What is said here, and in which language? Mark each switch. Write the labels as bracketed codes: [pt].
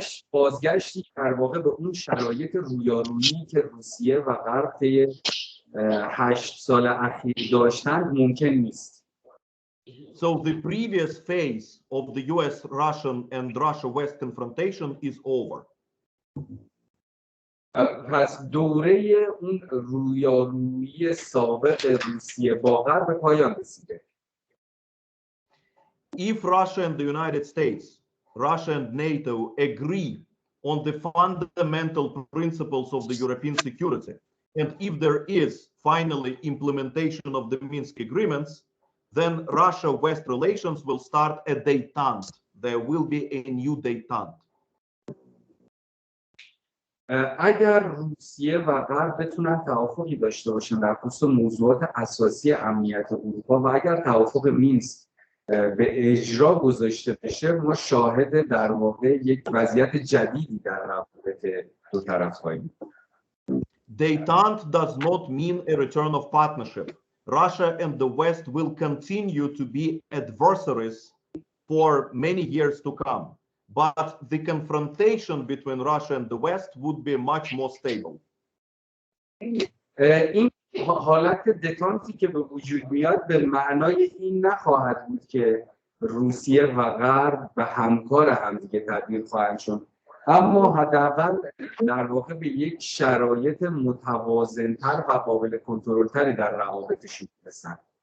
[fa] بازگشتی در واقع به اون شرایط رویارویی که روسیه و غرب طی 8 سال اخیر داشتند ممکن نیست. [en] So the previous phase of the US-Russian and Russia-West confrontation is over. [fa] پس دوره اون رویارویی سابق روسیه با غرب به پایان رسیده. [en] If Russia and the United States, Russia and NATO agree on the fundamental principles of the European security, and if there is finally implementation of the Minsk agreements, then Russia-West relations will start a détente. There will be a new détente. [fa] اگر روسیه و غرب بتونن توافقی داشته باشن در خصوص موضوعات اساسی امنیت اروپا و اگر توافق مینسک به اجرا گذاشته بشه ما شاهد در واقع یک وضعیت جدیدی در روابط دو طرف خواهیم. [en] Détente does not mean a return of partnership. Russia and the West will continue to be adversaries for many years to come. But the confrontation between Russia and the West would be much more stable. [fa] این حالت دتانتی که به وجود میاد به معنای این نخواهد بود که روسیه و غرب به همکار همدیگه تبدیل خواهند شد، اما حداقل در واقع به یک شرایط متوازن‌تر و قابل کنترل‌تری در روابطشون برسند.